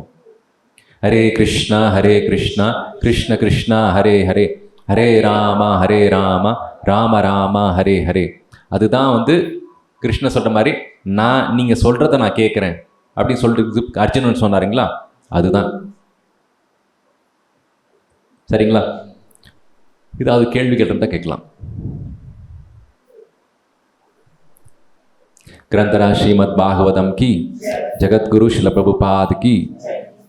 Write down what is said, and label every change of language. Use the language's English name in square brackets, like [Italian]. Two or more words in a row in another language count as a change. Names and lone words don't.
[Tamil] ஹரே கிருஷ்ணா கிருஷ்ண கிருஷ்ணா ஹரே ஹரே, ஹரே ராமா ராம ராமா ஹரே ஹரே. அதுதான் வந்து கிருஷ்ண சொல்கிற மாதிரி, நீங்கள் சொல்கிறத நான் கேட்குறேன் அப்படின்னு சொல்லிட்டு அர்ஜுனன் சொன்னாருங்களா, அதுதான். சரிங்களா? இதாவது கேள்விகள் இருந்தால் கேட்கலாம். [Hindi] ग्रंथराज श्रीमद् भागवतम की, जगत गुरु श्रील प्रभुपाद की।